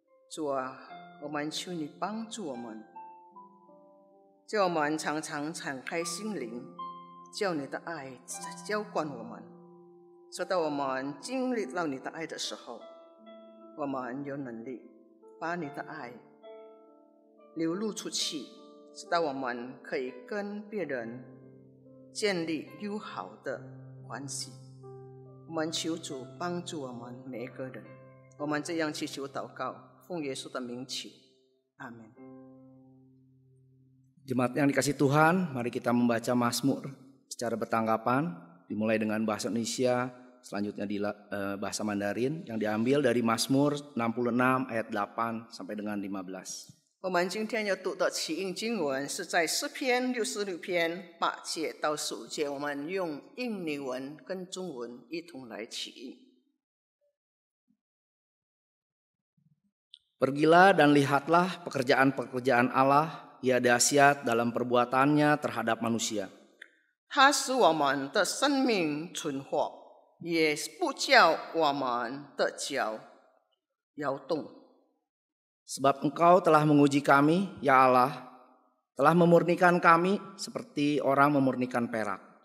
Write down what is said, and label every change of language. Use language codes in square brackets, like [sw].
[zh] 主啊，我们求你帮助我们，叫我们常常敞开心灵，叫你的爱浇灌我们，直到我们经历到你的爱的时候，我们有能力把你的爱流露出去，直到我们可以跟别人建立友好的关系。我们求主帮助我们每一个人，我们这样祈求祷告，奉耶稣的名求，阿门。 [id] Jemaat yang dikasih Tuhan, mari kita membaca Mazmur secara bertanggapan, dimulai dengan bahasa Indonesia, selanjutnya di bahasa Mandarin, yang diambil dari Mazmur 66 ayat 8 sampai dengan 15. [zh] 我们今天要读的起应经文是在诗篇66篇8节到15节，我们用印尼文跟中文一同来起应。 [id] Pergilah dan lihatlah pekerjaan-pekerjaan Allah, ia dahsyat dalam perbuatannya terhadap manusia. [zh] 它使我们的生命存活，也不叫我们的脚摇动。 [id] Sebab Engkau telah menguji kami, ya Allah, telah memurnikan kami seperti orang memurnikan perak.